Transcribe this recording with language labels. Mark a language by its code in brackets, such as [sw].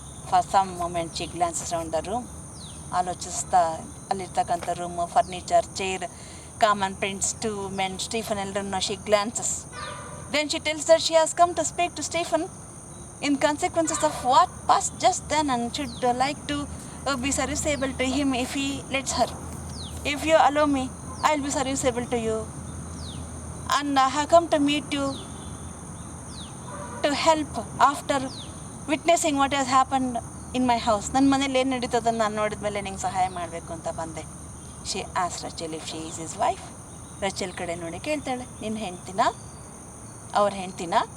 [en] For some moment she glances around the room. [kn] ಆಲೋಚಿಸ್ತಾ ಅಲ್ಲಿರ್ತಕ್ಕಂಥ [en] room, furniture, chair, common prints, two men, Stephen [kn] ಎಲ್ಲರನ್ನ [en] She glances. Then she tells that she has come to speak to Stephen in consequences of what pass just then and should like to be serviceable to him if he lets her. If you allow me, I will be serviceable to you, and I have come to meet you to help after witnessing what has happened in my house. [kn] ನನ್ನ ಮನೇಲಿ ಏನು ನಡೀತದನ್ನು ನಾನು ನೋಡಿದ ಮೇಲೆ ನಿಂಗೆ ಸಹಾಯ ಮಾಡಬೇಕು ಅಂತ ಬಂದೆ. [en] She as ರಚಲ್ if she is his wife. [kn] ರಚಲ್ ಕಡೆ ನೋಡಿ ಕೇಳ್ತಾಳೆ, ನಿನ್ನ ಹೆಂಡ್ತಿನ, ಅವ್ರ ಹೆಂಡ್ತಿನ?